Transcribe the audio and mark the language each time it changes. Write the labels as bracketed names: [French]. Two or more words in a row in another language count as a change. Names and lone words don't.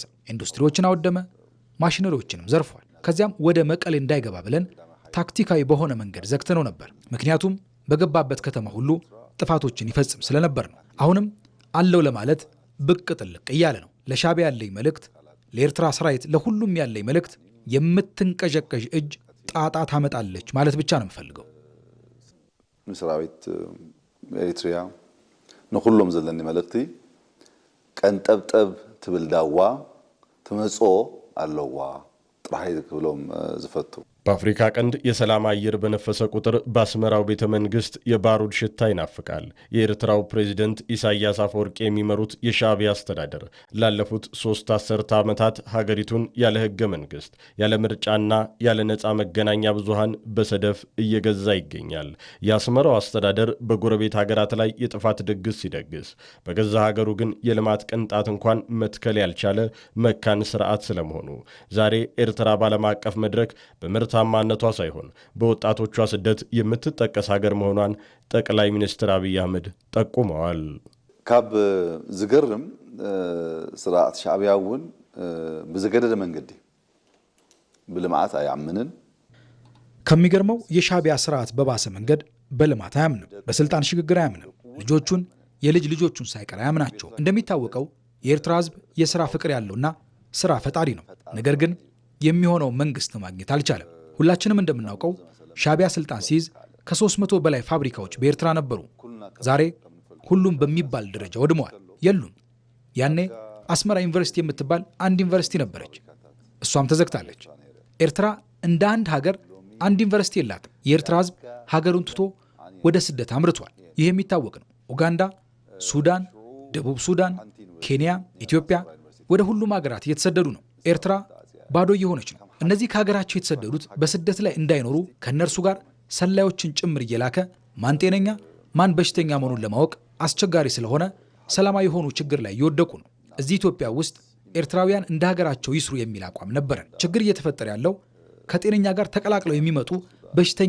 [Amharic] ኢንዱስትሪዎችን አወደመ፣ ማሽነሪዎችንም ዘርፏል። ከዚያም ወደ መቀሌ እንዳይገባ ብለን ታክቲካዊ በሆነ መንገድ ዘግተነው ነበር። ምክንያቱም በገባበት ከተማ ሁሉ ጥፋቶችን ይፈጽም ስለነበር ነው። አሁንም አለው ለማለት ብቅ ጥልቅ እያለ ነው። ለሻቢያ ያለኝ መልእክት፣ ለኤርትራ ሰራዊት፣ ለሁሉም ያለኝ መልእክት የምትንቀዠቀዥ እጅ ጣጣ ታመጣለች ማለት ብቻ ነው የምፈልገው። [Tigrinya] ሰራዊት ኤሪትሪያ ንኩሎም ዘለኒ መልእክቲ ቀንጠብጠብ ትብል ዳዋ ትመጾ ኣለዋ ጥራይ ክብሎም ዝፈቱ [Amharic] በአፍሪካ ቀንድ የሰላም አየር በነፈሰ ቁጥር በአስመራው ቤተ መንግስት የባሩድ ሽታ ይናፍቃል። የኤርትራው ፕሬዝደንት ኢሳያስ አፈወርቂ የሚመሩት የሻቢያ አስተዳደር ላለፉት 3 አስርተ ዓመታት ሀገሪቱን ያለ ህገ መንግስት፣ ያለ ምርጫና ያለ ነፃ መገናኛ ብዙሃን በሰደፍ እየገዛ ይገኛል። የአስመራው አስተዳደር በጎረቤት ሀገራት ላይ የጥፋት ድግስ ሲደግስ፣ በገዛ ሀገሩ ግን የልማት ቅንጣት እንኳን መትከል ያልቻለ መካን ስርዓት ስለመሆኑ ዛሬ ኤርትራ ባለም አቀፍ መድረክ በምርት ታማነቷ ሳይሆን በወጣቶቿ ስደት የምትጠቀስ ሀገር መሆኗን ጠቅላይ ሚኒስትር አብይ አህመድ ጠቁመዋል። [Tigrinya] ካብ ዝገርም ስርዓት ሻዕቢያውን በዘገደደ መንገድ በልማት አያምንን። [Amharic] ከሚገርመው የሻቢያ ስርዓት በባሰ መንገድ በልማት አያምንም፣ በስልጣን ሽግግር አያምንም፣ ልጆቹን የልጅ ልጆቹን ሳይቀር አያምናቸው። እንደሚታወቀው የኤርትራ ህዝብ የሥራ ፍቅር ያለውና ስራ ፈጣሪ ነው። ነገር ግን የሚሆነው መንግስት ማግኘት አልቻለም። ሁላችንም እንደምናውቀው ሻቢያ ስልጣን ሲይዝ ከ300 በላይ ፋብሪካዎች በኤርትራ ነበሩ። ዛሬ ሁሉም በሚባል ደረጃ ወድመዋል፣ የሉም። ያኔ አስመራ ዩኒቨርሲቲ የምትባል አንድ ዩኒቨርሲቲ ነበረች፣ እሷም ተዘግታለች። ኤርትራ እንደ አንድ ሀገር አንድ ዩኒቨርሲቲ የላትም። የኤርትራ ህዝብ ሀገሩን ትቶ ወደ ስደት አምርቷል። ይህ የሚታወቅ ነው። ኡጋንዳ፣ ሱዳን፣ ደቡብ ሱዳን፣ ኬንያ፣ ኢትዮጵያ ወደ ሁሉም ሀገራት እየተሰደዱ ነው። ኤርትራ ባዶ እየሆነች ነው። እነዚህ ከሀገራቸው የተሰደዱት በስደት ላይ እንዳይኖሩ ከእነርሱ ጋር ሰላዮችን ጭምር እየላከ ማን ጤነኛ ማን በሽተኛ መሆኑን ለማወቅ አስቸጋሪ ስለሆነ ሰላማዊ የሆኑ ችግር ላይ እየወደቁ ነው። እዚህ ኢትዮጵያ ውስጥ ኤርትራውያን እንደ ሀገራቸው ይስሩ የሚል አቋም ነበረን። ችግር እየተፈጠረ ያለው ከጤነኛ ጋር ተቀላቅለው የሚመጡ በሽተኛ